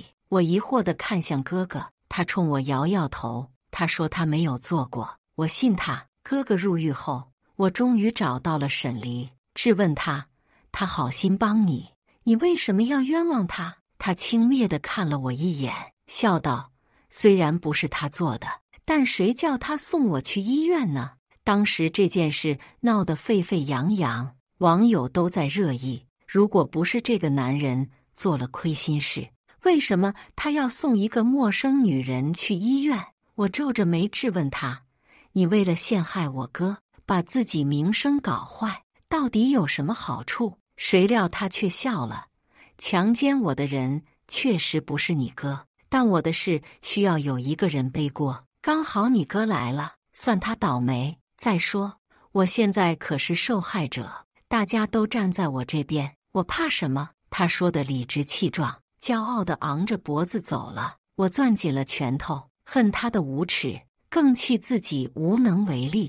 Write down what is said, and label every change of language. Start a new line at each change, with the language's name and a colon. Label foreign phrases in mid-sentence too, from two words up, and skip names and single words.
Chinese: 我疑惑地看向哥哥，他衝我搖搖頭，他說他沒有做過。我信他。哥哥入獄後，我終於找到了沈黎，質問他，他好心幫你，你為什麼要冤枉他？他輕蔑地看了我一眼，笑道，雖然不是他做的，但誰叫他送我去醫院呢？當時這件事鬧得沸沸揚揚，網友都在熱議，如果不是這個男人做了虧心事，為什麼他要送一個陌生女人去醫院？我皺着眉質問他，你為了陷害我哥，把自己名聲搞壞，到底有什麼好處？誰料他卻笑了，強姦我的人確實不是你哥，但我的事需要有一個人背鍋，剛好你哥來了，算他倒霉。再說，我現在可是受害者，大家都站在我這邊，我怕什麼？他說得理直氣壯， 驕傲地昂着脖子走了。我攥緊了拳頭，恨他的無恥，更氣自己無能為力。